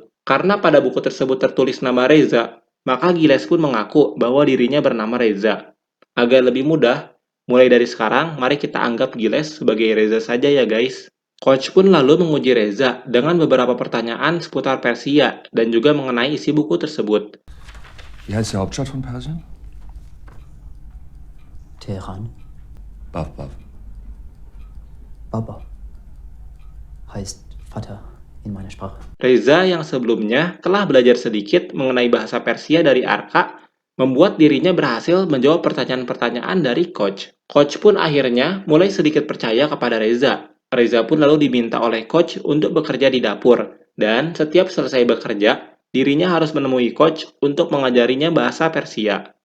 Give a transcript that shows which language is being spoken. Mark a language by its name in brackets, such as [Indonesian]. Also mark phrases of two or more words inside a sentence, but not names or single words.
[Indonesian] Karena pada buku tersebut tertulis nama Reza, maka Giles pun mengaku bahwa dirinya bernama Reza. Agar lebih mudah, mulai dari sekarang mari kita anggap Giles sebagai Reza saja ya guys. Coach pun lalu menguji Reza dengan beberapa pertanyaan seputar Persia dan juga mengenai isi buku tersebut. [German] Wie heißt die Hauptstadt von Persien? Teheran. Bav. Baba. Heißt Vater in meiner Sprache. [Indonesian] Reza yang sebelumnya telah belajar sedikit mengenai bahasa Persia dari Arka, membuat dirinya berhasil menjawab pertanyaan-pertanyaan dari coach. Coach pun akhirnya mulai sedikit percaya kepada Reza. Reza pun lalu diminta oleh coach untuk bekerja di dapur, dan setiap selesai bekerja, dirinya harus menemui coach untuk mengajarinya bahasa Persia.